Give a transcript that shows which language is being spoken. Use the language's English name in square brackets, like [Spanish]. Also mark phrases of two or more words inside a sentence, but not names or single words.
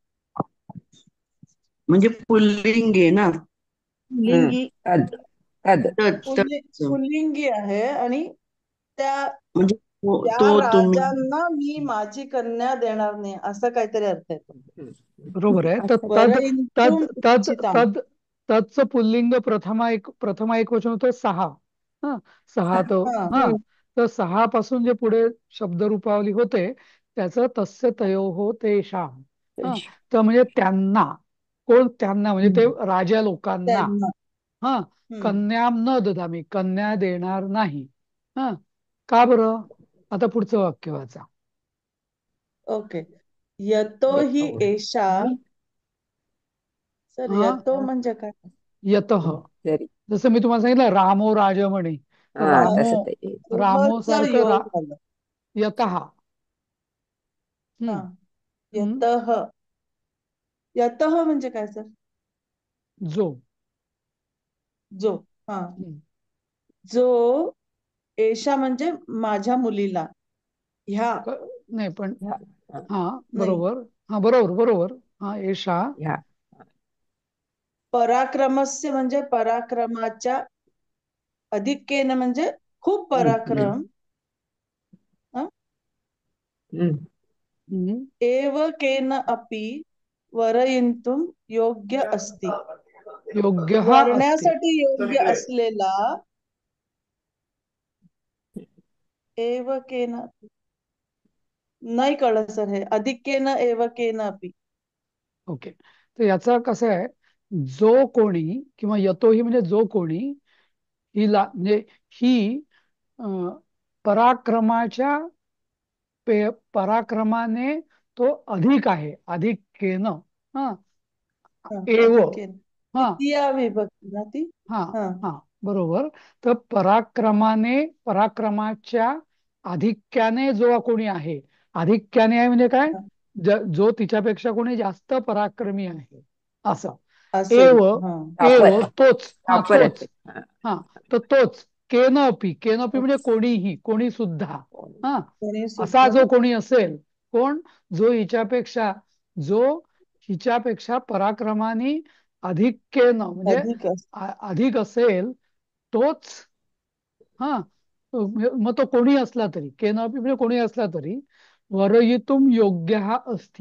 [Marathi] म्हणजे पुल्लिंग आहे ना. पुल्लिंगी [Sanskrit] अद अद तच [Marathi] पुल्लिंगी आहे आणि त्या म्हणजे त्या तो तुम्ही राजांना मी माझी कन्या देणार नाही असं काहीतरी अर्थ येतो. बरोबर आहे. तर असं [Sanskrit] तद तद वरयितुम् तद इच्छिताम्. [Marathi] तद तदचं पुल्लिंग प्रथमा एक वचन होतं सहा. हा, सहा तो, हा हा, हम्म. तर सहा पासून जे पुढे शब्दरूपावली होते त्याचं [Sanskrit] तस्य तयोः तेषां. [Marathi] हा, तर म्हणजे त्यांना, कोण त्यांना म्हणजे ते राजा लोकांना, त्यांना. हा, हम्म. [Sanskrit] कन्याम न ददामी, [Marathi] कन्या देणार नाही. हा, का बरं? आता पुढचं वाक्य वाचा. ओके. [Sanskrit] यतो हि [Marathi] एवढं [Sanskrit] एषा. [Marathi] सर हा, यतो म्हणजे काय? [Sanskrit] यतः. [Marathi] जरी जसं मी तुम्हाला सांगितलं [Sanskrit] रामो राजमणी, [Marathi] तर हा हा तसं ते [Sanskrit] रामो च [Marathi] सारखं योग झालं. [Sanskrit] यतः. [Marathi] हा हम्म हम्म यतः. यतः म्हणजे काय सर? जो. जो. हा हम्म. जो एषा म्हणजे माझ्या मुलीला. ह्या नाही पण, ह्या हा, नाही. बरोबर. हा, बरोबर बरोबर. हा, एषा. ह्या पराक्रमस्य म्हणजे पराक्रमाच्या, अधिक्येन म्हणजे खूप हम्म. पराक्रम. हं? हम्म. हम्म. [Sanskrit] एव केन अपि वरयितुं योग्य अस्ति. योग्यः अस्ति. [Marathi] वरण्यासाठी योग्य असलेला एव केन. नाही कळलं सर हे. [Sanskrit] अधिक्येन एव केन अपि. [Marathi] ओके. तर याचा कसं आहे, जो कोणी किंवा यतोही म्हणजे जो कोणी, हिला म्हणजे ही अं, पराक्रमाच्या पराक्रमाने तो अधिक आहे, अधिक्येन. हा, हा, [Sanskrit] एव. अधिक्येन. [Marathi] हा द्वितीया विभक्ती ना ती. हा हा हा, बरोबर. तर पराक्रमाच्या आधिक्याने जो कोणी आहे, आधिक्याने आहे म्हणजे काय, हा. जो तिच्यापेक्षा कोणी जास्त पराक्रमी आहे, असं. असेल. [Sanskrit] एव, [Marathi] हा [Sanskrit] एव [Marathi] टॉपर तोच, हा टॉपर तोच, असेल हा. हा, तर तोच. केन अपि म्हणजे कोणीही, कोणी सुद्धा. हा, कोणी असा सुद्धा. जो कोणी असेल, कोण, जो हिच्यापेक्षा पराक्रमाने अधिक्येन म्हणजे अधिक अधिक असेल तोच, हा, मग तो कोणी असला तरी, केनापि म्हणजे कोणी असला तरी, [Sanskrit] वरयितुम योग्य [Marathi] हा असती.